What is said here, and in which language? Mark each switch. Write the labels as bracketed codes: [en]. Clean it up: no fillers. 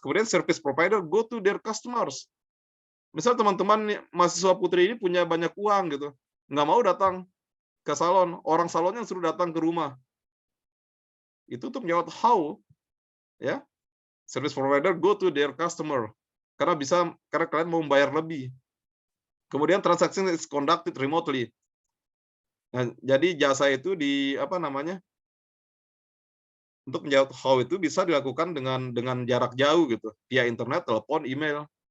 [id] Kemudian [en] service provider go to their customers. [id] Misal teman-teman mahasiswa putri ini punya banyak uang gitu, nggak mau datang ke salon, orang salonnya suruh datang ke rumah. Itu untuk menjawab how, ya. [en] Service provider go to their customer. [id] Karena kalian mau membayar lebih. Kemudian [en] transaction is conducted remotely. [id] Nah, jadi jasa itu apa namanya, untuk menjawab how itu bisa dilakukan dengan jarak jauh gitu, via internet, telepon, email.